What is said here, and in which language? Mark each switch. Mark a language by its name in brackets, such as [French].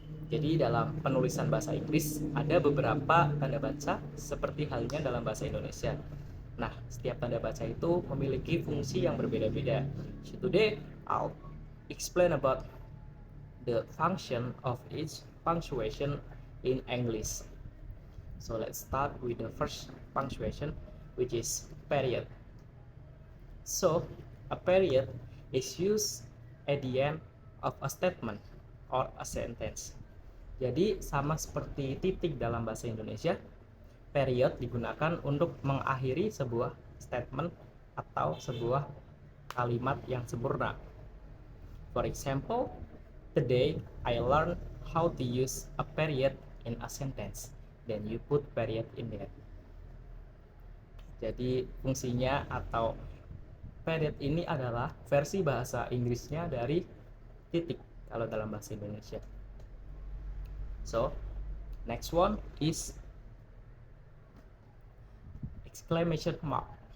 [Indonesian] Jadi dalam penulisan bahasa Inggris ada beberapa tanda baca seperti halnya dalam bahasa Indonesia. Nah, setiap tanda baca itu memiliki fungsi yang berbeda-beda. [English] So today I'll explain about the function of each punctuation in English. So let's start with the first punctuation, which is period. So a period is used at the end of a statement or a sentence. [Indonesian] Jadi sama seperti titik dalam bahasa Indonesia, period digunakan untuk mengakhiri sebuah statement atau sebuah kalimat yang sempurna. [English] For example, today I learned how to use a period in a sentence. Then you put period in there. [Indonesian] Jadi fungsinya atau period ini adalah versi bahasa Inggrisnya dari titik kalau dalam bahasa Indonesia. [English] So, next one is exclamation mark.